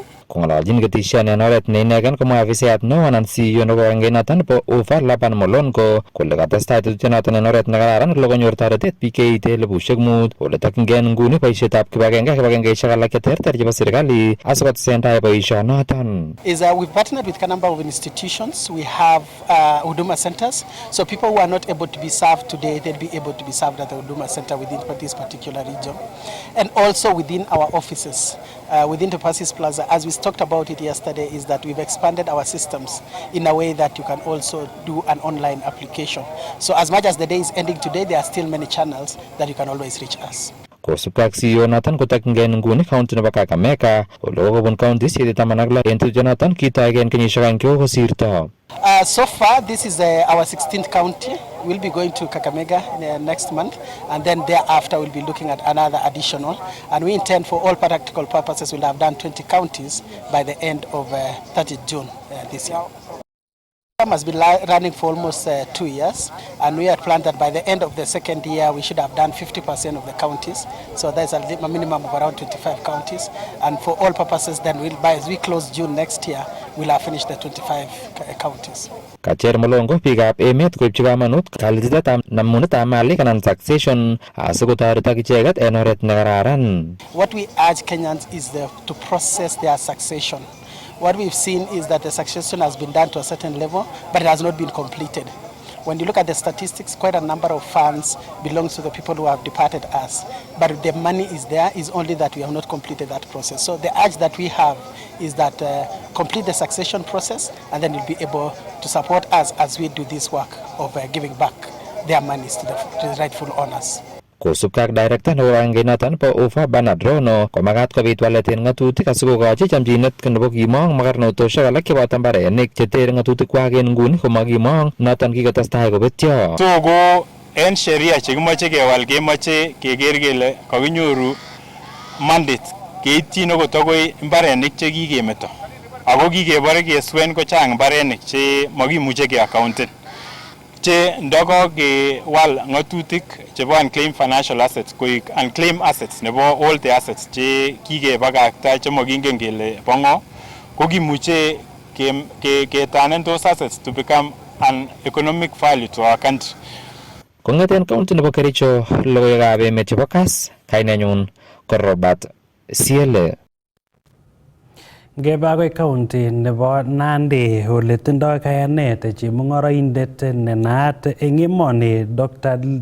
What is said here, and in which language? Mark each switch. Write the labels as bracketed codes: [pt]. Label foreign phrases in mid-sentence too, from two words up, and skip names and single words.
[kln] Kong'ololchin ketishoni en oret neinegen komwa afisayat neo anan CEO nebo kibagengeinoton nebo UFA Laban Molongo kole katestai tetutyonoton en oret nekararan kole konyor toretet biik cheite 5,000 ole tokyingei nguni boisietab kibagenge kibagengeisiek alak cheterter chebo serikali asikotesentai boisionoton. [en] We've partnered with a number of institutions. We have Huduma centers, so people who are not able to be served today, they'll be able to be served at the Huduma center within this particular region, and also within our offices. Within the Passes Plaza, as we talked about it yesterday, is that we've expanded our systems in a way that you can also do an online application. So as much as the day is ending today, there are still many channels that you can always reach us. [kln] Kosubkei ak CEO noton kotokyingei nguni county nebo Kakamega ole kokobun counties 16 en tetutyonoton kitoige en kenyisiek aeng chekokosirto. [en] So far, this is our 16th county. We'll be going to Kakamega next month, and then thereafter we'll be looking at another additional. And we intend, for all practical purposes, we'll have done 20 counties by the end of 30th June this year. The program has been running for almost 2 years, and we had planned that by the end of the second year we should have done 50% of the counties. So there's a minimum of around 25 counties, and for all purposes then as we close June next year, we'll have finished the 25 counties. [kln] Kacher Molongo biikab emet koibchi kamanut kalititab namunetab malik anan taxation asikotoret ak icheket en oret nekararan. [en] What we urge Kenyans is to process their taxation. What we've seen is that the succession has been done to a certain level, but it has not been completed. When you look at the statistics, quite a number of funds belongs to the people who have departed us. But the money is there, is only that we have not completed that process. So the urge that we have is that complete the succession process, and then you'll be able to support us as we do this work of giving back their monies to the rightful owners. [kln] Kosubkei ak director nebo kibagengeinoton bo UFA Bernard Rono komakat kobit walet en ng'atutik asikokochi chamchinet nebo kimong makarnotosiek alak cheboto mbarenik chetere ng'atutikwak en nguni komakimong noton kikotestai kobetyo. So ko en sheria chekimoche kewal kemoche keker kele kakinyoru mandate keityin okot akoi mbarenik chekikemeto ako kikebore keswen kochang mbarenik che makimuche keaccounten che ndoko kewal ng'atutik chebo [en] unclaimed financial assets [kln] koik [en] unclaimed assets [kln] nebo [en] all the assets [kln] che kikebakakta che makingen kele bo ng'o ko kimuche ketanen [en] those assets to become an economic value to our country. [kln] Kong'eten county nebo Kericho logoiwekab emet chebo Kass, kainenyun ko Robert Siele. Ngebe akoi county nebo Nandi ole tindoi kayanet chemung'oroindet nenaat eng emoni Dr.